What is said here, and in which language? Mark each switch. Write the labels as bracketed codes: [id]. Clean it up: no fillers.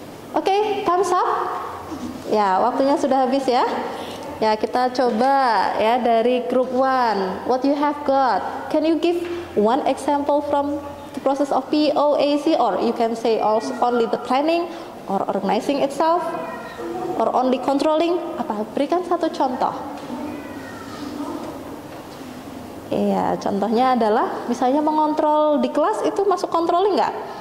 [id] Oke, thumbs up. Ya, waktunya sudah habis ya. Ya, kita coba ya dari group 1. [en] What you have got? Can you give one example from the process of POAC, or you can say also only the planning or organizing itself or only controlling? [id] Apa? Berikan satu contoh. Iya, contohnya adalah misalnya mengontrol di kelas itu masuk controlling nggak?